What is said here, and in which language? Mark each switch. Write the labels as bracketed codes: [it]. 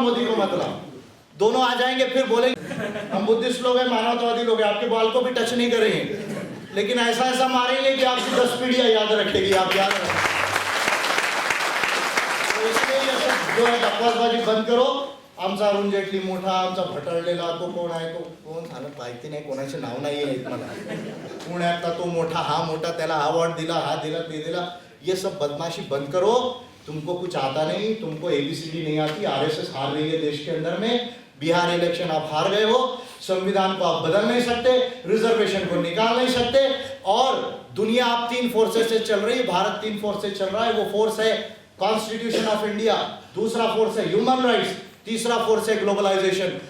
[hi] मोदी को मत लाओ. दोनों आ जाएंगे फिर बोलेंगे हम बुद्धिस्ट लोग हैं, मानवतावादी लोग हैं, आपके बाल को भी टच नहीं करेंगे, लेकिन ऐसा ऐसा मारेंगे कि आपकी 10 पीढ़ियां याद रखेगी. आप याद रखें. तो इसलिए ये सब जो है बकवासबाजी बंद करो. [mr] आमचा अरुण जेटली मोठा, आमचा भटळलेला तो कोण आहे, तो कोण झालं माहिती नाही, कोणाचे नाव नाही आहे मला. पुण्यातला तो मोठा, हा मोठा, त्याला अवॉर्ड दिला, हा दिला, ते दिला. [hi] ये सब बदमाशी बंद करो. तुमको कुछ आता नहीं, तुमको एबीसीडी नहीं आती. आरएसएस हार रही है देश के अंदर में. बिहार इलेक्शन आप हार गए हो, संविधान को आप बदल नहीं सकते, रिजर्वेशन को निकाल नहीं सकते। और दुनिया आप 3 फोर्सेस से चल रही है, भारत 3 फोर्स से चल रहा है। वो फोर्स है कॉन्स्टिट्यूशन ऑफ इंडिया, दूसरा फोर्स है ह्यूमन राइट्स, तीसरा फोर्स है ग्लोबलाइजेशन।